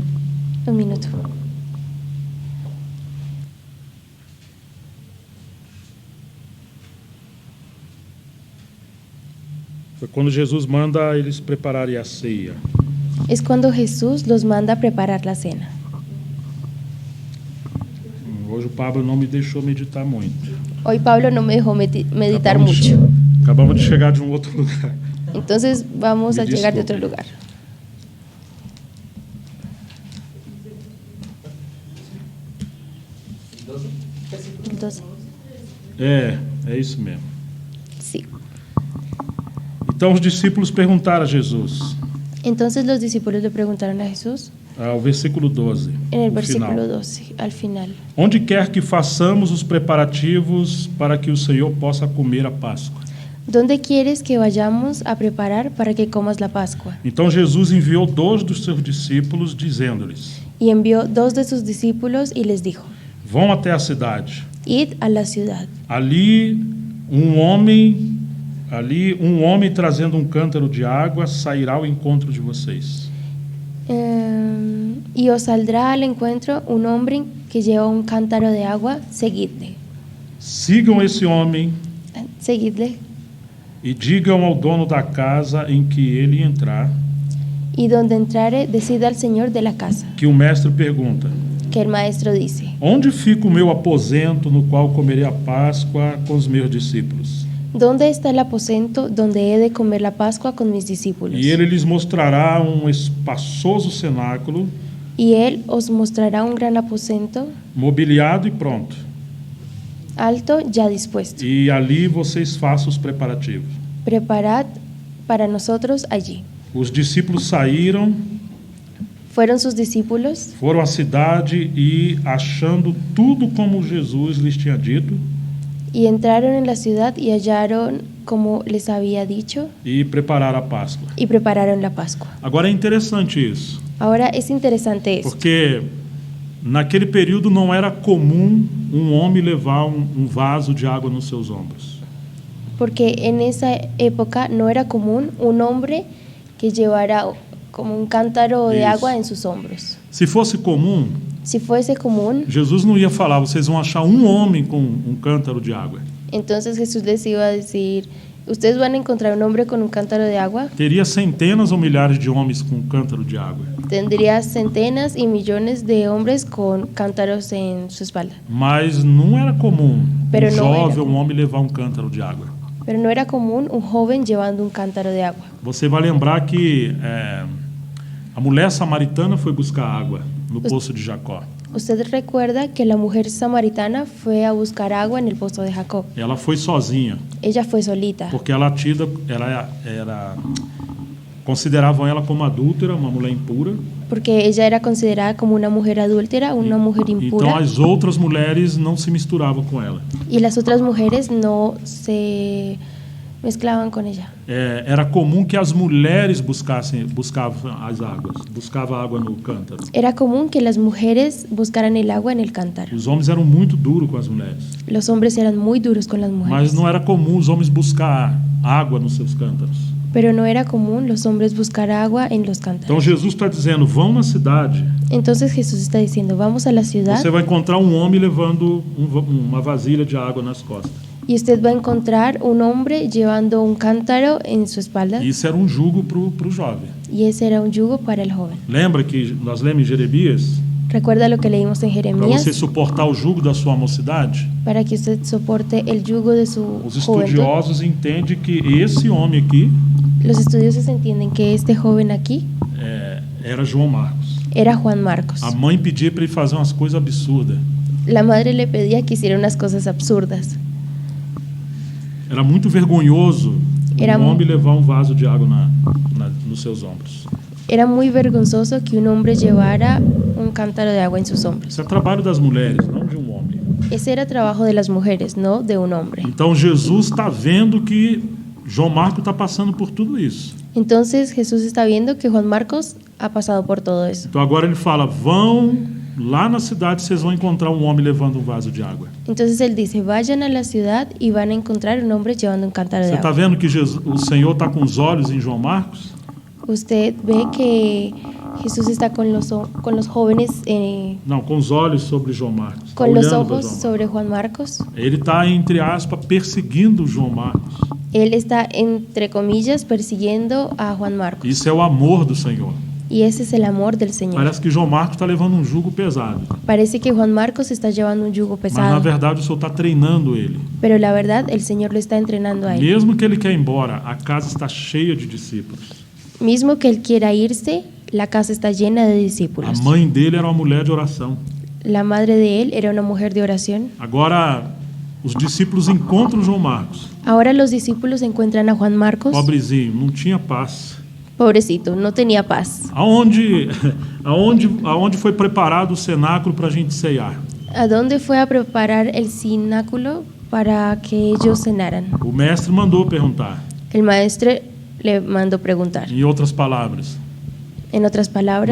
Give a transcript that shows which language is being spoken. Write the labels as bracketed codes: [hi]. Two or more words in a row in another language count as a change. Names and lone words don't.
[es] un minuto. [pt] Foi quando Jesus manda eles prepararem a ceia. [es] Es cuando Jesús los manda a preparar la cena. [pt] Hoje o Pablo não me deixou meditar muito. [es] Hoy Pablo no me dejó meditar mucho. [pt] Acabamos de chegar de um outro lugar. [es] Entonces vamos Me a llegar de disculpe. otro lugar. Entonces, [pt] É isso mesmo. [es] sí. [pt] Então os discípulos perguntaram a Jesus, [es] Entonces los discípulos le preguntaron a Jesús [pt] ao versículo 12, [es] en el [pt] no final. [es] versículo 12, al final. [pt] Onde quer que façamos os preparativos para que o Senhor possa comer a Páscoa. [es] ¿Dónde quieres que vayamos a preparar para que comas la Pascua? [pt] Então Jesus enviou 2 dos seus discípulos, dizendo-lhes, [es] Y envió 2 de sus discípulos y les dijo, [pt] vão até a cidade. [es] id a la ciudad. [pt] Ali um homem trazendo um cântaro de água sairá ao encontro de vocês. [es] Y os saldrá al encuentro un hombre que lleva un cántaro de agua, seguidle. [pt] Sigam esse homem [es] Seguidle. [pt] e digam ao dono da casa em que ele entrar [es] Y donde entrare, decida al Señor de la casa, [pt] que o mestre pergunta: [es] que el maestro dice, [pt] onde fica o meu aposento no qual comerei a Páscoa com os meus discípulos? [es] ¿dónde está el aposento donde he de comer la Pascua con mis discípulos? [pt] E ele lhes mostrará um espaçoso cenáculo [es] Y él os mostrará un gran aposento, [pt] mobiliado e pronto. [es] alto, ya dispuesto. [pt] E ali vocês façam os preparativos. [es] Preparad para nosotros allí. [pt] Os discípulos saíram, [es] Fueron sus discípulos, [pt] foram à cidade e, achando tudo como Jesus lhes tinha dito, [es] y entraron en la ciudad y hallaron como les había dicho, [pt] e prepararam a Páscoa. [es] y prepararon la Pascua. [pt] Agora é interessante isso, [es] Ahora es interesante esto, [pt] porque naquele período não era comum um homem levar um vaso de água nos seus ombros. [es] porque en esa época no era común un hombre que llevara como un cántaro de Eso. agua en sus hombros. [pt] Se fosse comum, [es] Si fuese común, [pt] Jesus não ia falar, vocês vão achar um homem com um cântaro de água. [es] entonces Jesús les iba a decir, ustedes van a encontrar un hombre con un cántaro de agua. [pt] Teria centenas ou milhares de homens com um cântaro de água. [es] Tendría centenas y millones de hombres con cántaros en su espalda. [pt] Mas não era comum [es] Pero [pt] um não era jovem, um comum. homem levar um cântaro de água. [es] Pero no era común un joven llevando un cántaro de agua. [pt] Você vai lembrar que a mulher samaritana foi buscar água. no poço de Jacó. [es] Usted recuerda que la mujer samaritana fue a buscar agua en el pozo de Jacob. [pt] Ela foi sozinha, [es] Ella fue solita, [pt] porque consideravam ela como adúltera, uma mulher impura. [es] porque ella era considerada como una mujer adúltera, una mujer [pt] Então [es] impura, [pt] as outras mulheres não se misturavam com ela. [es] y las otras mujeres no se mezclaban con ella. [pt] Era comum que as mulheres buscavam as águas, buscavam água no cântaro. [es] Era común que las mujeres buscaran el agua en el cántaro. [pt] Os homens eram muito duros com as mulheres, [es] Los hombres eran muy duros con las [pt] mas [es] mujeres, [pt] não era comum os homens buscar água nos seus cântaros. [es] pero no era común los hombres buscar agua en los [pt] Então [es] cántaros. [pt] Jesus está dizendo, vão na cidade, [es] Entonces Jesús está diciendo, vamos a la ciudad [pt] você vai encontrar um homem levando uma vasilha de água nas costas. [es] y usted va a encontrar un hombre llevando un cántaro en su espalda, [pt] E isso era um jugo para o jovem. [es] y ese era un yugo para el joven. [pt] Lembra que nós lemos em Jeremias, [es] Recuerda lo que leímos en [pt] para [es] Jeremías, [pt] você suportar o jugo da sua mocidade? [es] para que usted soporte el yugo de su [pt] Os [es] juventud. [pt] estudiosos entendem que esse homem aqui [es] Los estudiosos entienden que este joven aquí [pt] era João Marcos. [es] era Juan Marcos. [pt] A mãe pedia para ele fazer umas coisas absurdas. [es] La madre le pedía que hiciera unas cosas absurdas. [pt] Era muito vergonhoso [es] Era [pt] um homem levar um vaso de água nos seus ombros. [es] Era muy vergonzoso que un hombre llevara un cántaro de agua en sus hombros. [pt] Isso é trabalho das mulheres, não de um homem. [es] Ese era trabajo de las mujeres, no de un hombre. [pt] Então Jesus está vendo que João Marcos está passando por tudo isso. [es] Entonces Jesús está viendo que Juan Marcos ha pasado por todo eso. [pt] Então agora ele fala, vão lá na cidade, vocês vão encontrar um homem levando um vaso de água. [es] Entonces él dice, vayan a la ciudad y van a encontrar un hombre llevando un cántaro de [pt] Você está [es] agua. [pt] vendo que o Senhor está com os olhos em João Marcos? [es] Usted ve que Jesús está con los jóvenes, [pt] Não, com os olhos sobre João Marcos. Tá [es] con los [pt] olhando para [es] ojos [pt] João Marcos. [es] sobre Juan Marcos. [pt] Ele está, entre aspas, perseguindo João Marcos. [es] Él está, entre comillas, persiguiendo a Juan Marcos. [pt] Isso é o amor do Senhor. [es] Y ese es el amor del Señor. [pt] Parece que João Marcos está levando um jugo pesado. [es] Parece que Juan Marcos está llevando un yugo [pt] Mas, na [es] pesado, [pt] verdade, o Senhor está treinando ele. [es] pero la verdad el Señor lo está entrenando a él. [pt] Mesmo que ele quer ir embora, a casa está cheia de discípulos. [es] Mismo que él quiera irse, la casa está llena de [pt] A [es] discípulos. [pt] mãe dele era uma mulher de oração. [es] La madre de él era una mujer de oración. [pt] Agora, os discípulos encontram João Marcos. [es] Ahora los discípulos encuentran a Juan Marcos. [pt] Pobrezinho, não tinha paz. [es] Pobrecito, no tenía paz. [pt] Aonde foi preparado o cenáculo para a gente ceiar? [es] ¿A dónde fue a preparar el cenáculo para que ellos cenaran? [pt] O mestre mandou perguntar. [es] El maestro le mandó preguntar. [pt] Em outras palavras, [es] En otras palabras,